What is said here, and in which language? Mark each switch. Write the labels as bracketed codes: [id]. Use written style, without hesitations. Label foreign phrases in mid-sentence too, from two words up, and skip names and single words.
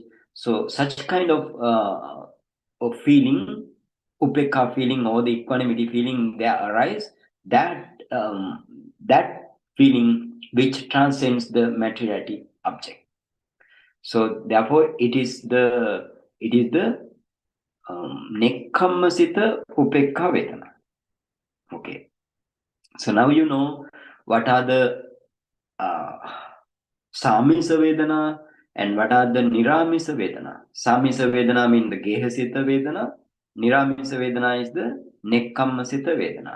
[en] So such kind of feeling, upekha feeling or the equanimity feeling there arise, that feeling which transcends the materiality object. So therefore it is the [pi] nekkammasita upekha vedana. [en] Okay. So now you know what are the [pi] Samisa Vedana [en] and what are the [pi] Niramisa Vedana. Samisa Vedana [en] means the [pi] Gehasita Vedana. Niramisa Vedana [en] is the [pi] Nekkammasita Vedana.